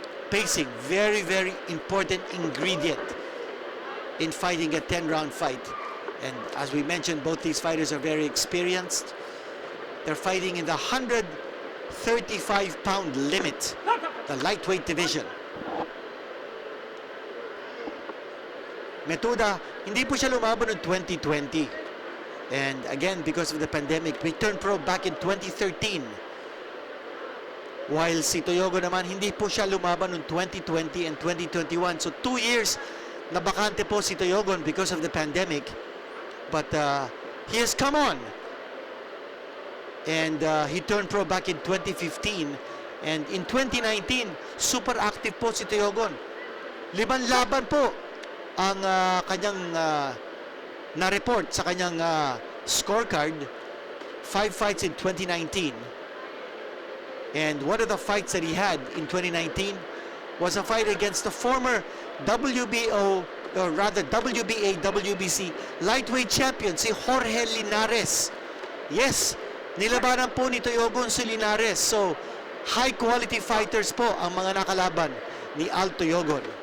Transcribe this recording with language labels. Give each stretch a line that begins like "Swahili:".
English: Pacing, very important ingredient in fighting a 10-round fight. And as we mentioned, both these fighters are very experienced. They're fighting in the 135-pound limit, the lightweight division.
Filipino: Metuda, hindi po siya lumaban noong 2020.
English: And again, because of the pandemic, we turned pro back in 2013.
Filipino: While si Toyogon naman, hindi po siya lumaban noong 2020 and 2021.
English: So 2 years
Filipino: nabakante po si Toyogon
English: because of the pandemic. But he has come on. And he turned pro back in 2015. And in 2019, super active
Filipino: po si Toyogon. 5 laban po ang kanyang na-report sa kanyang scorecard.
English: 5 fights in 2019. And one of the fights that he had in 2019 was a fight against the former WBO, or rather WBA, WBC lightweight champion, si Jorge Linares.
Filipino: Yes, nilabanan po ni Toyogon si Linares. So,
English: high quality fighters
Filipino: po ang mga nakalaban ni Al Toyogon.